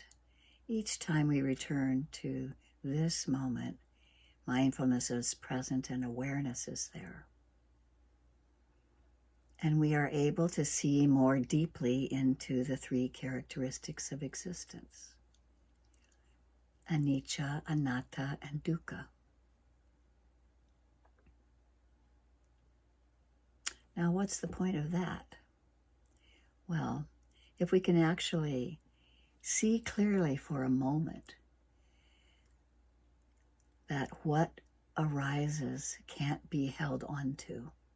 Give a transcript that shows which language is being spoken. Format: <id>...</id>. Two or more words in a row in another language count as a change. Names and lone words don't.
<en>Each time we return to this moment, mindfulness is present and awareness is there. And we are able to see more deeply into the three characteristics of existence: anicca, anatta, and dukkha. Now, what's the point of that? Well, if we can actually see clearly for a moment that what arises can't be held onto.</en>